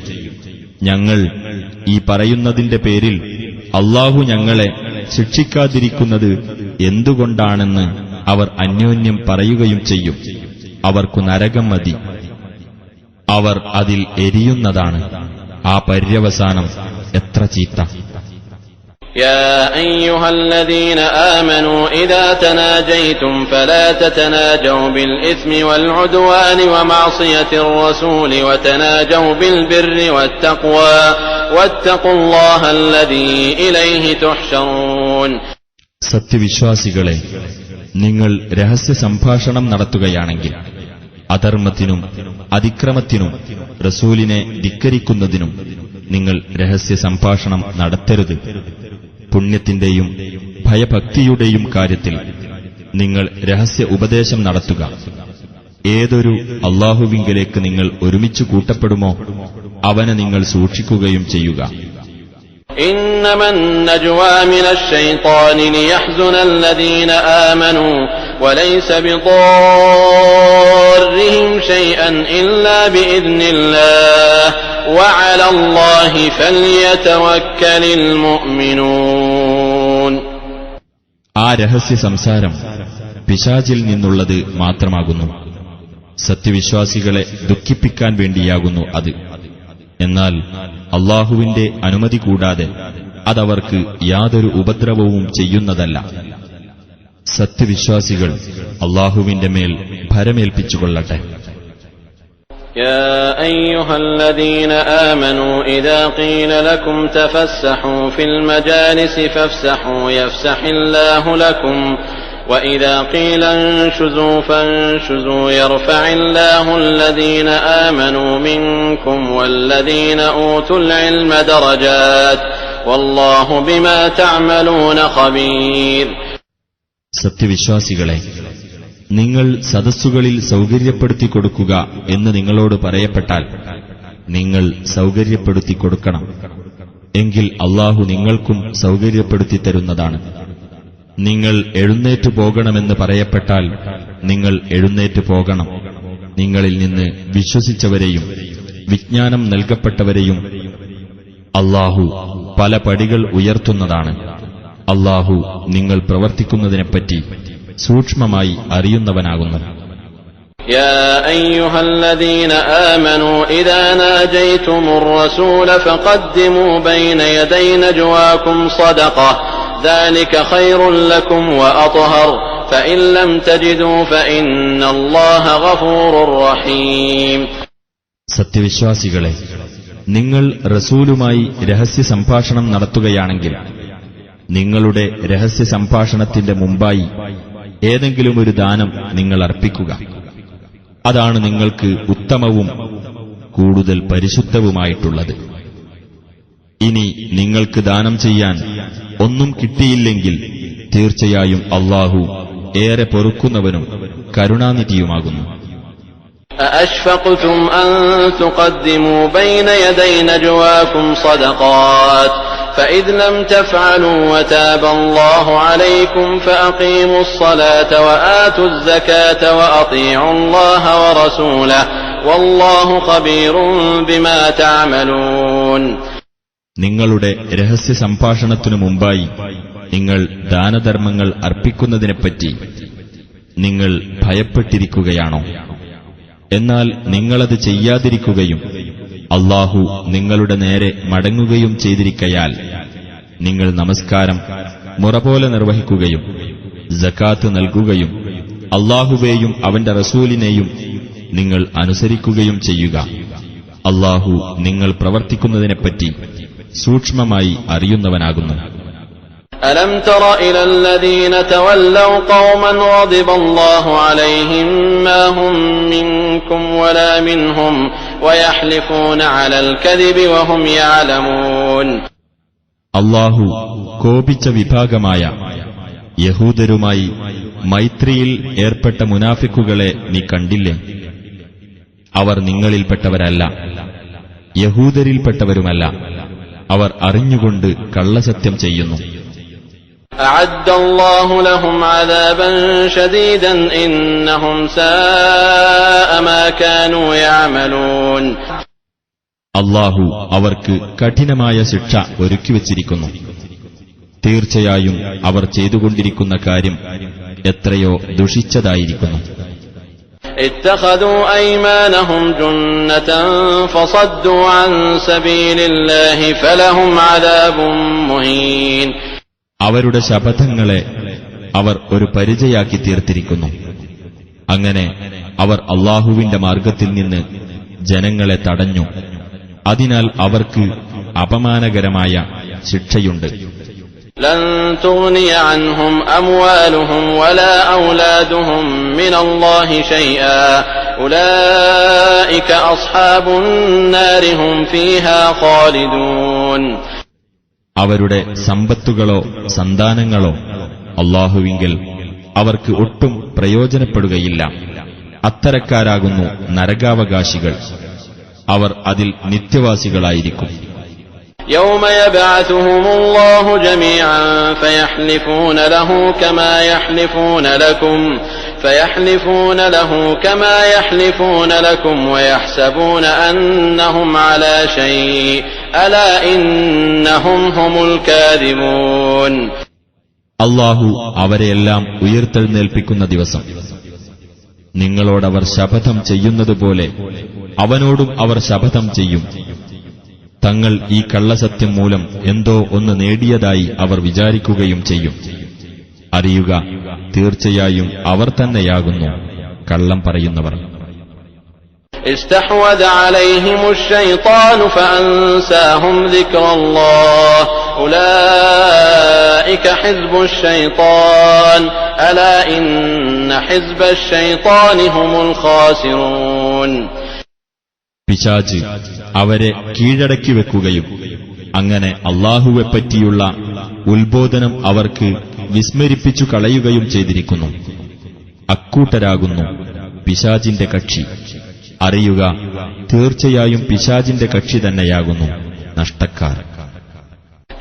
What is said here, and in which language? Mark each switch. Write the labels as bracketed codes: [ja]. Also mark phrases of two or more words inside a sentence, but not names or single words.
[ml] ഞങ്ങൾ ഈ പറയുന്നതിന്റെ പേരിൽ അല്ലാഹു ഞങ്ങളെ ശിക്ഷിക്കാതിരിക്കുന്നത് എന്തുകൊണ്ടാണെന്ന് അവർ അന്യോന്യം പറയുകയും ചെയ്യും. അവർക്കു നരകം മതി, അവർ അതിൽ എരിയുന്നതാണ്. ആ പര്യവസാനം എത്ര ചീത്ത. [ar] يا أيها الذين آمنوا إذا تناجيتم فلا تتناجوا بالإثم والعدوان ومعصية الرسول وتناجوا بالبر والتقوى واتقوا الله الذي إليه تحشرون. [ml] സത്യവിശ്വാസികളെ, നിങ്ങൾ രഹസ്യ സംഭാഷണം നടത്തുകയാണെങ്കിൽ അധർമ്മത്തിനും അതിക്രമത്തിനും റസൂലിനെ ധിക്കരിക്കുന്നതിനും നിങ്ങൾ രഹസ്യ സംഭാഷണം നടത്തരുത്. പുണ്യത്തിന്റെയും ഭയഭക്തിയുടെയും കാര്യത്തിൽ നിങ്ങൾ രഹസ്യ ഉപദേശം നടത്തുക. ഏതൊരു അല്ലാഹുവിങ്കലേക്ക് നിങ്ങൾ ഒരുമിച്ചു കൂട്ടപ്പെടുമോ അവനെ നിങ്ങൾ സൂക്ഷിക്കുകയും ചെയ്യുക. [ar] إنما النجوى من الشيطان ليحزن الذين آمنوا وليس بضارهم شيئا إلا بإذن الله وعلى الله فليتوكل المؤمنون. [ml] ആ രഹസ്യ സംസാരം പിശാചിൽ നിന്നുള്ളത് മാത്രമാകുന്നു. സത്യവിശ്വാസികളെ ദുഃഖിപ്പിക്കാൻ വേണ്ടിയാകുന്നു അത്. എന്നാൽ അല്ലാഹുവിന്റെ അനുമതി കൂടാതെ അതവർക്ക് യാതൊരു ഉപദ്രവവും ചെയ്യുന്നതല്ല. സത്യവിശ്വാസികൾ അല്ലാഹുവിന്റെ മേൽ ഭരമേൽപ്പിച്ചുകൊള്ളട്ടെ. [ar] يا أيها الذين آمنوا إذا قيل لكم تفسحوا في المجالس فافسحوا يفسح الله لكم وإذا قيل انشزوا فانشزوا يرفع الله الذين آمنوا منكم والذين أوتوا العلم درجات والله بما تعملون خبير. [ml] സത്യവിശ്വാസികളെ, നിങ്ങൾ സദസ്സുകളിൽ സൗകര്യപ്പെടുത്തി കൊടുക്കുക എന്ന് നിങ്ങളോട് പറയപ്പെട്ടാൽ നിങ്ങൾ സൗകര്യപ്പെടുത്തി കൊടുക്കണം. എങ്കിൽ അല്ലാഹു നിങ്ങൾക്കും സൗകര്യപ്പെടുത്തി തരുന്നതാണ്. നിങ്ങൾ എഴുന്നേറ്റു പോകണമെന്ന് പറയപ്പെട്ടാൽ നിങ്ങൾ എഴുന്നേറ്റു പോകണം. നിങ്ങളിൽ നിന്ന് വിശ്വസിച്ചവരെയും വിജ്ഞാനം നൽകപ്പെട്ടവരെയും അല്ലാഹു പല പടികൾ ഉയർത്തുന്നതാണ്. അല്ലാഹു നിങ്ങൾ പ്രവർത്തിക്കുന്നതിനെപ്പറ്റി സൂക്ഷ്മമായി അറിയുന്നവനാകുന്നു. [ar] يا أيها الذين آمنوا إذا ناجيتم الرسول فقدموا بين يدي نجواكم صدقة ذلك خير لكم وأطهر فإن لم تجدوا فإن الله غفور رحيم. [ml] സത്യവിശ്വാസികളെ, നിങ്ങൾ റസൂലുമായി രഹസ്യ സംഭാഷണം നടത്തുകയാണെങ്കിൽ നിങ്ങളുടെ രഹസ്യ സംഭാഷണത്തിന്റെ മുമ്പായി ഏതെങ്കിലും ഒരു ദാനം നിങ്ങൾ അർപ്പിക്കുക. അതാണ് നിങ്ങൾക്ക് ഉത്തമവും കൂടുതൽ പരിശുദ്ധവുമായിട്ടുള്ളത്. ഇനി നിങ്ങൾക്ക് ദാനം ചെയ്യാൻ ഒന്നും കിട്ടിയില്ലെങ്കിൽ തീർച്ചയായും അല്ലാഹു ഏറെ പൊറുക്കുന്നവനും കരുണാനിധിയുമാകുന്നു. [ar] أأشفقتم أن تقدموا بين يدي نجواكم صدقات فإذ لم تفعلوا وتاب الله عليكم فأقيموا الصلاة وآتوا الزكاة وأطيعوا الله ورسوله والله خبير بما تعملون. [ml] നിങ്ങളുടെ രഹസ്യ സംഭാഷണത്തിനു മുമ്പായി നിങ്ങൾ ദാനധർമ്മങ്ങൾ അർപ്പിക്കുന്നതിനെപ്പറ്റി നിങ്ങൾ ഭയപ്പെട്ടിരിക്കുകയാണോ? എന്നാൽ നിങ്ങളത് ചെയ്യാതിരിക്കുകയും അല്ലാഹു നിങ്ങളുടെ നേരെ മടങ്ങുകയും ചെയ്തിരിക്കയാൽ നിങ്ങൾ നമസ്കാരം മുറപോലെ നിർവഹിക്കുകയും സകാത്ത് നൽകുകയും അല്ലാഹുവേയും അവന്റെ റസൂലിനെയും നിങ്ങൾ അനുസരിക്കുകയും ചെയ്യുക. അല്ലാഹു നിങ്ങൾ പ്രവർത്തിക്കുന്നതിനെപ്പറ്റി സൂക്ഷ്മമായി അറിയുന്നവനാകുന്നു. [ar] ألم تر إلى الذين تولوا قوما غضب الله عليهم ما هم منكم ولا منهم ويحلفون على الكذب وهم يعلمون. [ml] അല്ലാഹു കോപിച്ച വിഭാഗമായ യഹൂദരുമായി മൈത്രിയിൽ ഏർപ്പെട്ട മുനാഫിക്കുകളെ നീ കണ്ടില്ലേ? അവർ നിങ്ങളിൽപ്പെട്ടവരല്ല, യഹൂദരിൽപ്പെട്ടവരുമല്ല. അവർ അറിഞ്ഞുകൊണ്ട് കള്ളസത്യം ചെയ്യുന്നു. [ar] أعد الله لهم عذابا شديدا إنهم ساء ما كانوا يعملون. [ml] അല്ലാഹു അവർക്ക് കഠിനമായ ശിക്ഷ ഒരുക്കിവച്ചിരിക്കുന്നു. തീർച്ചയായും അവർ ചെയ്തുകൊണ്ടിരിക്കുന്ന കാര്യം എത്രയോ ദുഷിച്ചതായിരിക്കുന്നു. [ar] اتخذوا أيمانهم جنة فصدوا عن سبيل الله فلهم عذاب مهين. [ml] അവരുടെ ശപഥങ്ങളെ അവർ ഒരു പരിചയാക്കി തീർത്തിരിക്കുന്നു. അങ്ങനെ അവർ അല്ലാഹുവിന്റെ മാർഗത്തിൽ നിന്ന് ജനങ്ങളെ തടഞ്ഞു. അതിനാൽ അവർക്ക് അപമാനകരമായ ശിക്ഷയുണ്ട്. [ar] لن تغني عنهم أموالهم ولا أولادهم من الله شيئا أولئك أصحاب النار هم فيها خالدون. [ml] അവരുടെ സമ്പത്തുകളോ സന്താനങ്ങളോ അല്ലാഹുവിങ്കൽ അവർക്ക് ഒട്ടും പ്രയോജനപ്പെടുകയില്ല. അത്തരക്കാരാകുന്നു നരകാവകാശികൾ. അവർ അതിൽ നിത്യവാസികളായിരിക്കും. [ar] يوم يبعثهم الله جميعا فيحلفون له كما يحلفون لكم ويحسبون أنهم على شيء ألا إنهم هم الكاذبون. [ml] അല്ലാഹു അവരെയെല്ലാം ഉയർത്തെഴുന്നേൽപ്പിക്കുന്ന ദിവസം നിങ്ങളോടവർ ശപഥം ചെയ്യുന്നതുപോലെ അവനോടും അവർ ശപഥം ചെയ്യും. തങ്ങൾ ഈ കള്ളസത്യം മൂലം എന്തോ ഒന്ന് നേടിയതായി അവർ വിചാരിക്കുകയും ചെയ്യും. അറിയുക, തീർച്ചയായും അവർ തന്നെയാകുന്നു കള്ളം പറയുന്നവർ. [ar] استحوذ عليهم الشيطان فأنساهم ذكر الله أولئك حزب الشيطان ألا إن حزب الشيطان هم الخاسرون. [ml] പിശാച് അവരെ കീഴടക്കി വെക്കുകയും അങ്ങനെ അല്ലാഹുവെപ്പറ്റിയുള്ള ഉത്ബോധനം അവർക്ക് വിസ്മരിപ്പിച്ചു കളയുകയും ചെയ്തിരിക്കുന്നു. അക്കൂട്ടരാകുന്നു പിശാചിന്റെ കക്ഷി. അറിയുക, തീർച്ചയായും പിശാചിന്റെ കക്ഷി തന്നെയാകുന്നു നഷ്ടക്കാർ.